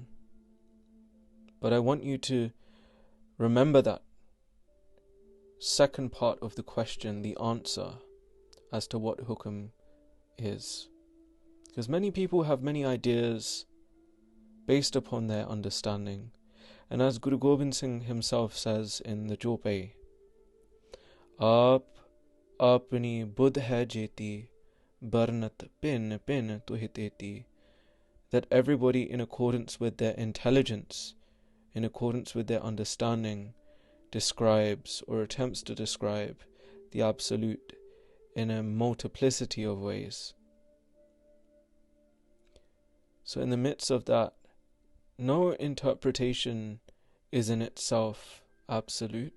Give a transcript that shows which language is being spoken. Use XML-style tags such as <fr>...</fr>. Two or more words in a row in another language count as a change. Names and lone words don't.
<en>But I want you to remember that second part of the question, the answer as to what hukum is. Because many people have many ideas based upon their understanding. And as Guru Gobind Singh himself says in the Jopai,</en> <pa>ਆਪ ਅਪਨੀ ਬੁਧ ਹੈ ਜੇਤੀ ਬਰਨਤ ਪਿਨ ਪਿਨ ਤੁਹਿਤੇਤੀ,</pa> <en>that everybody in accordance with their intelligence, in accordance with their understanding, describes or attempts to describe the Absolute in a multiplicity of ways. So in the midst of that, no interpretation is in itself absolute.</en>